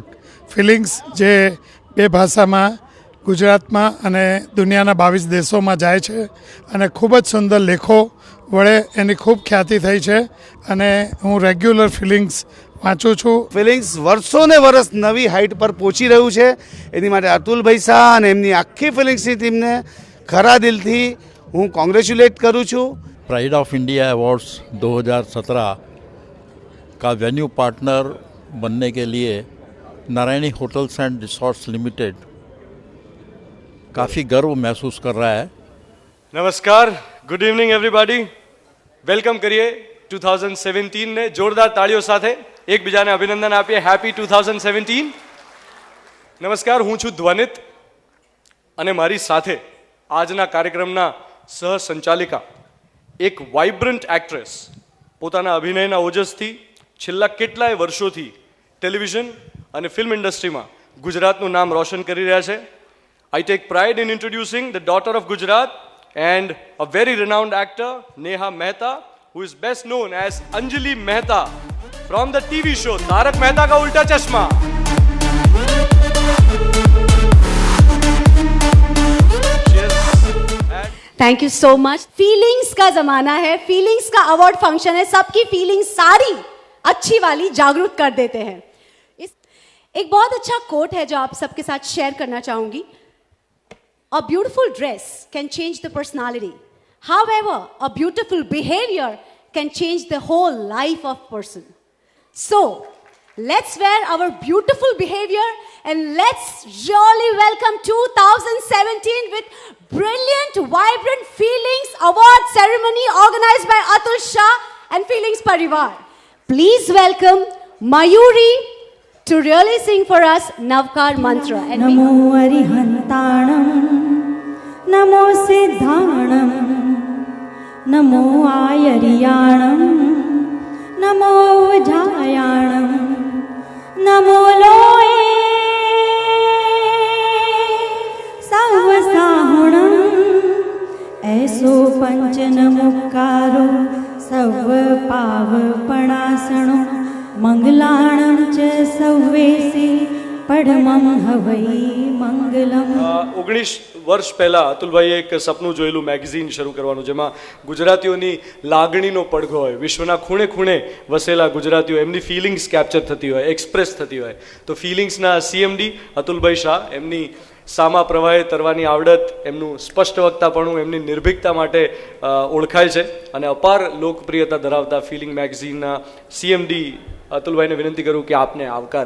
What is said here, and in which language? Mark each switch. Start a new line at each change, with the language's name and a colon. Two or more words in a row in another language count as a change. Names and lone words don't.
Gujarati: ફિલિંગ્સ જે બે ભાષામાં ગુજરાતમાં અને દુનિયાના 22 દેશોમાં જાય છે અને ખૂબ જ સુંદર લેખો વડે એની ખૂબ ખ્યાતિ થઈ છે અને હું રેગ્યુલર ફિલિંગ્સ વાંચું છું। ફિલિંગ્સ વર્ષોને વર્ષ નવી હાઇટ પર પહોંચી રહ્યું છે, એની માટે અતુલભાઈ શાહ અને એમની આખી ફિલિંગ્સની ટીમને ખરા દિલથી હું કોંગ્રેચ્યુલેટ કરું છું।
Hindi: प्राइड ऑफ इंडिया अवार्ड्स 2017 का वेन्यू पार्टनर बनने के लिए नारायणी होटल्स एंड रिसोर्ट्स लिमिटेड काफ़ी गर्व महसूस कर रहा है।
Gujarati: नमस्कार,
English: good evening everybody.
Gujarati: વેલકમ કરીએ 2017 ને જોરદાર તાળીઓ સાથે એકબીજાને અભિનંદન આપીએ। હેપ્પી 2017। નમસ્કાર, હું છું ધ્વનિત અને મારી સાથે આજના કાર્યક્રમના સહ સંચાલિકા એક
English: vibrant actress
Gujarati: પોતાના અભિનયના ઓજસથી છેલ્લા કેટલાય વર્ષોથી ટેલિવિઝન અને ફિલ્મ ઇન્ડસ્ટ્રીમાં ગુજરાતનું નામ રોશન કરી રહ્યા છે।
English: I take pride in introducing the daughter of Gujarat and a very renowned actor, Neha Mehta, who is best known as Anjali Mehta from the TV show Tarak Mehta Ka Ulta Chashma. thank you so much.
Hindi: फीलिंग्स का जमाना है, फीलिंग्स का
English: अवार्ड फंक्शन
Hindi: है, सबकी फीलिंग्स सारी अच्छी वाली जागरूक कर देते हैं। एक बहुत अच्छा कोट है जो आप सबके साथ शेयर करना चाहूंगी।
English: A beautiful dress can change the personality. However, a beautiful behavior can change the whole life of person. So, let's wear our beautiful behavior and let's really welcome 2017 with brilliant, vibrant Feelings Award ceremony organized by Atul Shah and Feelings Parivar. Please welcome Mayuri to really sing for us Navkar mantra. And
Prakrit languages: Namo Arihantanam, Namo Siddhanam, Namo Ayariyanam, Namo Vajayanam, Namo Loe Savasahunam, ऐसो पंचन मुक्कारो सर्व पाव पणासणो मंगलाणं च सव्वेसी પડમમ હવૈ મંગલમ.
Gujarati: 19 વર્ષ પહેલાં અતુલભાઈએ એક સપનું જોયેલું મેગઝીન શરૂ કરવાનું, જેમાં ગુજરાતીઓની લાગણીનો પડઘો હોય, વિશ્વના ખૂણે ખૂણે વસેલા ગુજરાતીઓ એમની ફિલિંગ્સ કેપ્ચર થતી હોય, એક્સપ્રેસ થતી હોય. તો ફિલિંગ્સના સીએમડી અતુલભાઈ શાહ એમની સામા પ્રવાહે તરવાની આવડત, એમનું સ્પષ્ટ વક્તાપણું, એમની નિર્ભીકતા માટે ઓળખાય છે અને અપાર લોકપ્રિયતા ધરાવતા ફિલિંગ મેગઝીનના સીએમડી અતુલભાઈને વિનંતી કરું કે આપને આવકારે.